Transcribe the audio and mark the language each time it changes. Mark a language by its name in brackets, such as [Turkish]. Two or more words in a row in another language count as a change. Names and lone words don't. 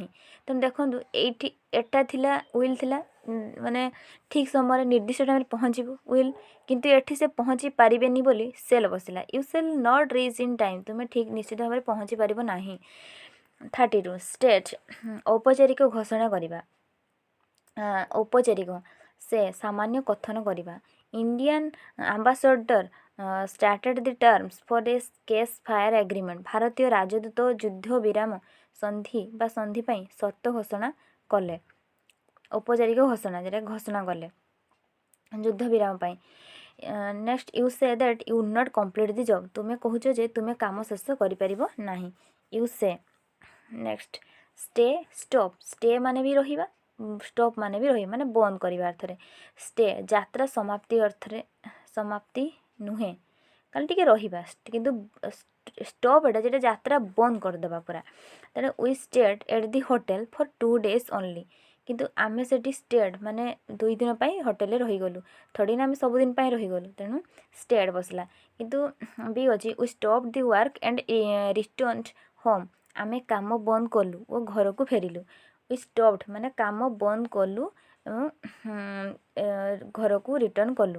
[Odia] ତେଣୁ ଦେଖନ୍ତୁ ଏଇଠି ଏଟା ଥିଲା ୱିଲ୍ ଥିଲା, ମାନେ ଠିକ୍ ସମୟରେ ନିର୍ଦ୍ଦିଷ୍ଟ ଟାଇମ୍ରେ ପହଞ୍ଚିବୁ ୱିଲ୍, କିନ୍ତୁ ଏଠି ସେ ପହଞ୍ଚି ପାରିବେନି ବୋଲି ସେଲ୍ ବସିଲା। [English] you shall not reach in time, [Odia] ତୁମେ ଠିକ୍ ନିଶ୍ଚିତ ଭାବରେ ପହଞ୍ଚି ପାରିବ ନାହିଁ। 32 ଷ୍ଟେଟ୍, ଔପଚାରିକ ଘୋଷଣା କରିବା। ଔପଚାରିକ, ସେ ସାମାନ୍ୟ କଥନ କରିବା। [English] Indian ambassador started the terms for a cease fire agreement, [Odia] ଭାରତୀୟ ରାଜଦୂତ ଯୁଦ୍ଧ ବିରାମ ସନ୍ଧି ବା ସନ୍ଧି ପାଇଁ ସର୍ତ୍ତ ଘୋଷଣା କଲେ। ଔପଚାରିକ ଘୋଷଣା, ଯେଟା ଘୋଷଣା କଲେ ଯୁଦ୍ଧ ବିରାମ ପାଇଁ। [English] next you say that you would not complete the job, [Odia] ତୁମେ କହୁଛ ଯେ ତୁମେ କାମ ଶେଷ କରିପାରିବ ନାହିଁ। [English] you say. next stay stop, [Odia] ଷ୍ଟେ ମାନେ ବି ରହିବା, ଷ୍ଟପ୍ ମାନେ ବି ରହିବା, ମାନେ ବନ୍ଦ କରିବା ଅର୍ଥରେ। ଷ୍ଟେ ଯାତ୍ରା ସମାପ୍ତି ଅର୍ଥରେ, ସମାପ୍ତି ନୁହେଁ, କାଲି ଟିକେ ରହିବା, କିନ୍ତୁ ଷ୍ଟପ୍ ଏଟା ଯେଟା ଯାତ୍ରା ବନ୍ଦ କରିଦେବା ପୁରା। [English] ତେଣୁ we stayed at the hotel for 2 days only, [Odia] କିନ୍ତୁ ଆମେ ସେଠି ଷ୍ଟେଡ୍ ମାନେ 2 ଦିନ ପାଇଁ ହୋଟେଲରେ ରହିଗଲୁ, ଥୋଡ଼ି ନା ଆମେ ସବୁଦିନ ପାଇଁ ରହିଗଲୁ। ତେଣୁ ଷ୍ଟେଡ୍ ବସିଲା। କିନ୍ତୁ ବି ଅଛି [English] we stop the work and returned home, [Odia] ଆମେ କାମ ବନ୍ଦ କଲୁ ଓ ଘରକୁ ଫେରିଲୁ। [English] we stopped [Odia] ମାନେ କାମ ବନ୍ଦ କଲୁ ଏବଂ ଘରକୁ ରିଟର୍ଣ୍ଣ କଲୁ।